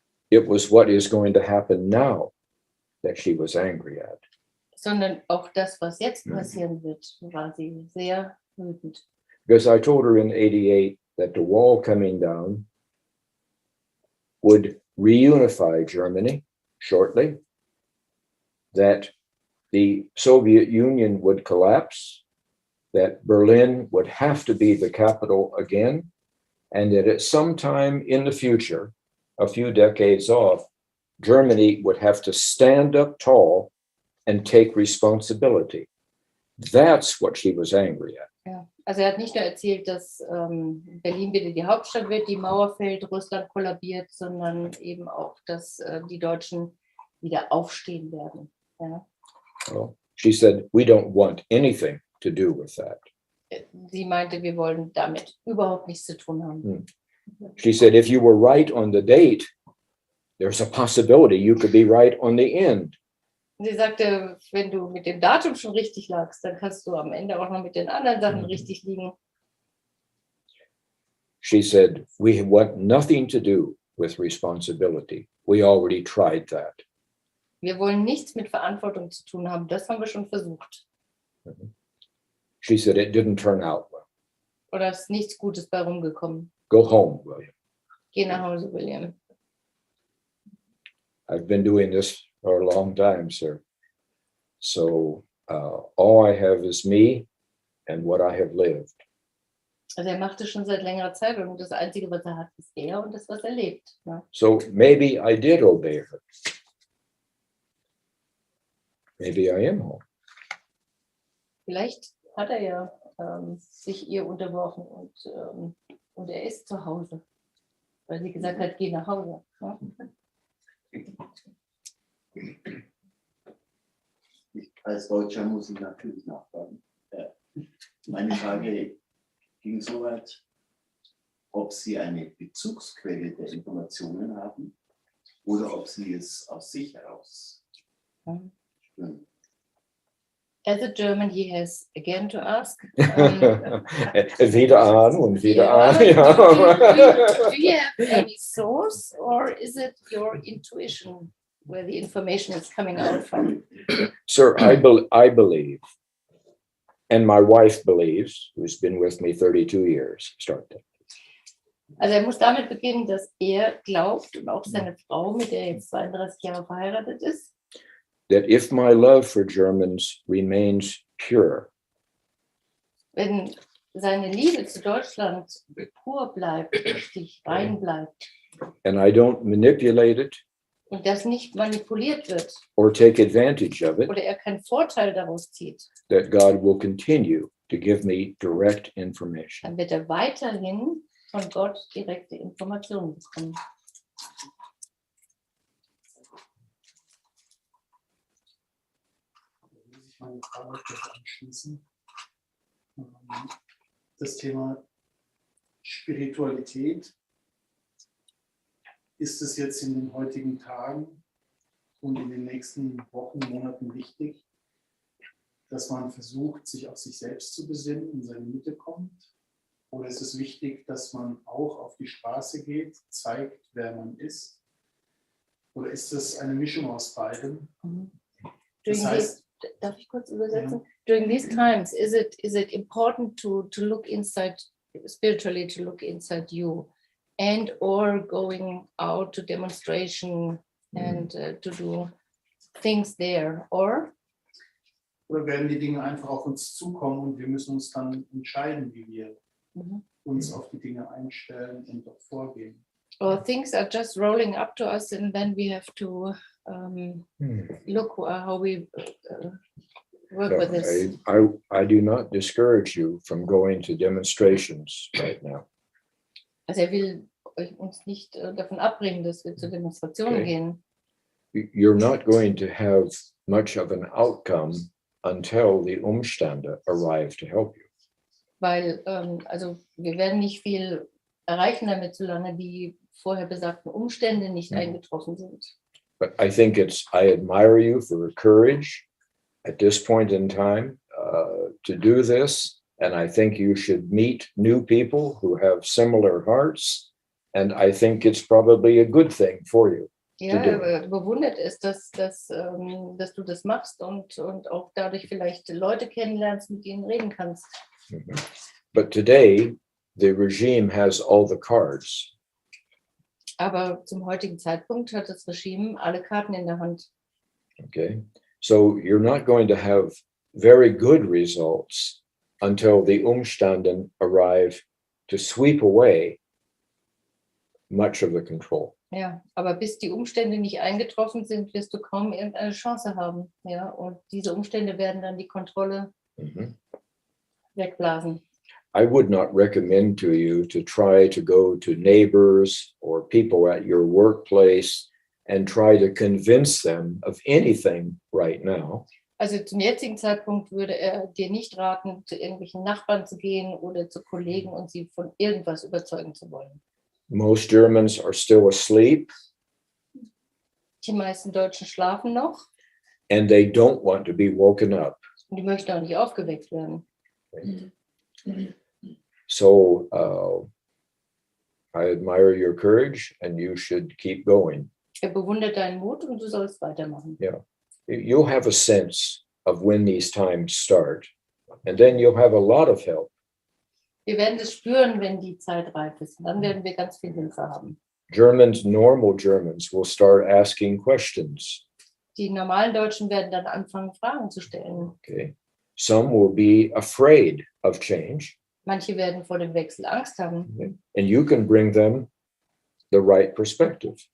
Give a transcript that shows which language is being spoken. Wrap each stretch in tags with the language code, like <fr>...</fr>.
<en>It was what is going to happen now that she was angry at.</en> <de>Sondern auch das, was jetzt passieren wird, war sie sehr wütend.</de> <en>Because I told her in 88 that the wall coming down would reunify Germany shortly, that the Soviet Union would collapse, that Berlin would have to be the capital again, and that at some time in the future, a few decades off, Germany would have to stand up tall and take responsibility. That's what she was angry at.</en> <de>Ja. Also er hat nicht nur erzählt, dass Berlin wieder die Hauptstadt wird, die Mauer fällt, Russland kollabiert, sondern eben auch, dass die Deutschen wieder aufstehen werden. Ja.</de> <en>Well, she said, we don't want anything to do with that.</en> <de>Sie meinte, wir wollen damit überhaupt nichts zu tun haben.</de> <en>She said, if you were right on the date, there's a possibility you could be right on the end.</en> <de>Sie sagte, wenn du mit dem Datum schon richtig lagst, dann kannst du am Ende auch noch mit den anderen Sachen richtig liegen.</de> <en>She said, we want nothing to do with responsibility. We already tried that.</en> <de>Wir wollen nichts mit Verantwortung zu tun haben. Das haben wir schon versucht.</de> <en>She said, it didn't turn out well.</en> <de>Oder ist nichts Gutes bei rumgekommen.</de> <en>Go home, William.</en> <de>Geh nach Hause, William.</de> <en>I've been doing this for a long time, sir. So all I have is me and what I have lived.</en> <de>Also er macht es schon seit längerer Zeit und das Einzige, was er hat, ist er und das, was er lebt. Ne?</de> <en>So maybe I did obey her. Maybe I am home.</en> <de>Vielleicht hat er ja sich ihr unterworfen und er ist zu Hause. Weil sie gesagt hat, geh nach Hause. Ne? als Deutscher muss ich natürlich nachfragen. Meine Frage ging so weit, ob Sie eine Bezugsquelle der Informationen haben oder ob Sie es aus sich heraus spüren.</de> <en>As a German, he has again to ask.</en> <de>Wieder an und wieder an.</de> <en>Do</en> <de>Ja.</de> <en>you have any source, or is it your intuition where the information is coming out from? Sir, I believe, and my wife believes, who's been with me 32 years, start that.</en> <de>Also muss damit beginnen, dass glaubt und auch seine Frau, mit der er jetzt 32 Jahre verheiratet ist,</de> <en>That if my love for Germans remains pure,</en> <de>wenn seine Liebe zu Deutschland pur bleibt, richtig rein bleibt</de> <en>and I don't manipulate it</en> <de>und das nicht manipuliert wird</de> <en>or take advantage of it,</en> <de>oder er keinen Vorteil daraus zieht,</de> <en>that God will continue to give me direct information.</en> <de>dann wird er weiterhin von Gott direkte Informationen bekommen. Da will ich meine Frage anschließen. Das Thema Spiritualität, ist es jetzt in den heutigen Tagen und in den nächsten Wochen, Monaten wichtig, dass man versucht, sich auf sich selbst zu besinnen, in seine Mitte kommt? Oder ist es wichtig, dass man auch auf die Straße geht, zeigt, wer man ist? Oder ist es eine Mischung aus beidem? Das heißt, darf ich kurz übersetzen? Ja.</de> <en>During these times, is it important to look inside, spiritually to look inside you, and or going out to demonstration and to do things there, or?</en> <de>Oder werden die Dinge einfach auf uns zukommen und wir müssen uns dann entscheiden, wie wir uns auf die Dinge einstellen und auch vorgehen?</de> <en>Or things are just rolling up to us and then we have to look how we work with this. I do not discourage you from going to demonstrations right now.</en> <de>Also will uns nicht davon abbringen, dass wir zu Demonstrationen gehen.</de> <en>You're not going to have much of an outcome until the Umstände arrive to help you.</en> <de>Weil also wir werden nicht viel erreichen damit, solange die vorher besagten Umstände nicht eingetroffen sind.</de> <en>But I think I admire you for your courage at this point in time to do this. And I think you should meet new people who have similar hearts. And I think it's probably a good thing for you.</en> <de>Ja, bewundert ist, dass du das machst und auch dadurch vielleicht Leute kennenlernst, mit denen reden kannst.</de> <en>But today, the regime has all the cards.</en> <de>Aber zum heutigen Zeitpunkt hat das Regime alle Karten in der Hand.</de> <en>Okay, so you're not going to have very good results until the Umstände arrive to sweep away much of the control.</en> <de>Ja, aber bis die Umstände nicht eingetroffen sind, wirst du kaum irgendeine Chance haben. Ja, und diese Umstände werden dann die Kontrolle wegblasen.</de> <en>I would not recommend to you to try to go to neighbors or people at your workplace and try to convince them of anything right now.</en> <de>Also zum jetzigen Zeitpunkt würde er dir nicht raten, zu irgendwelchen Nachbarn zu gehen oder zu Kollegen und sie von irgendwas überzeugen zu wollen.</de> <en>Most Germans are still asleep.</en> <de>Die meisten Deutschen schlafen noch.</de> <en>And they don't want to be woken up.</en> <de>Und die möchten auch nicht aufgeweckt werden.</de> <en>So I admire your courage and you should keep going.</en> <de>Er bewundert deinen Mut und du sollst weitermachen.</de> <en>Yeah. You'll have a sense of when these times start. And then you'll have a lot of help.</en> <de>Wir werden es spüren, wenn die Zeit reif ist. Und dann werden wir ganz viel Hilfe haben.</de> <en>Normal Germans will start asking questions.</en> <de>Die normalen Deutschen werden dann anfangen, Fragen zu stellen.</de> <en>Okay. Some will be afraid of change.</en> <de>Manche werden vor dem Wechsel Angst haben.</de> <en>Okay. And you can bring them the right perspective.</en>